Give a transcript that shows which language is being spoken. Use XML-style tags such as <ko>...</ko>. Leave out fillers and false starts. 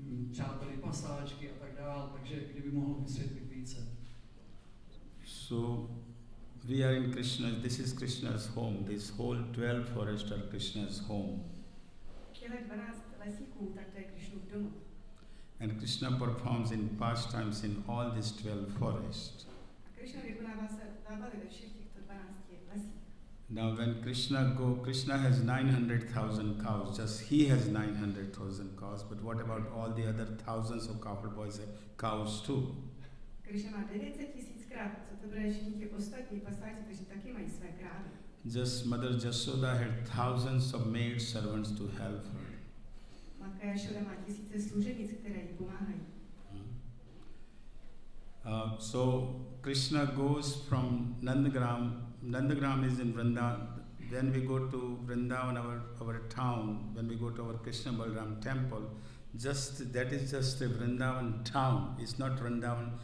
<cs>přáteli pasáčky a tak dál, takže kdyby mohl vysvětlit více.</cs> <en>So we are in Krishna, this is Krishna's home, this whole 12 forest are Krishna's home.</en> <cs>Těchto 12 lesíků, tak to je Krišnův domov.</cs> <en>And Krishna performs in pastimes in all these 12 forests.</en> <cs>A Krišna vykonává se zábavy ve všech těchto 12 lesích.</cs> <en>Now when Krishna has 900,000 cows, just he has 900,000 cows, but what about all the other thousands of cowboys have cows too?</en> <cs>Krišna má 900 000 kráv, co to bude všichni ti ostatní pasáci, kteří taky mají své krávy.</cs> <en>Just Mother Jasoda had thousands of maid servants to help her.</en> <cs>Matka Jašoda má tisíce služebnic, které jí pomáhají.</cs> <en>So Krishna goes from Nandagram. Nandagram is in Vrindavan. When we go to Vrindavan, our town, when we go to our Krishna Balram temple, that is just a Vrindavan town. It's not Vrindavan.</en>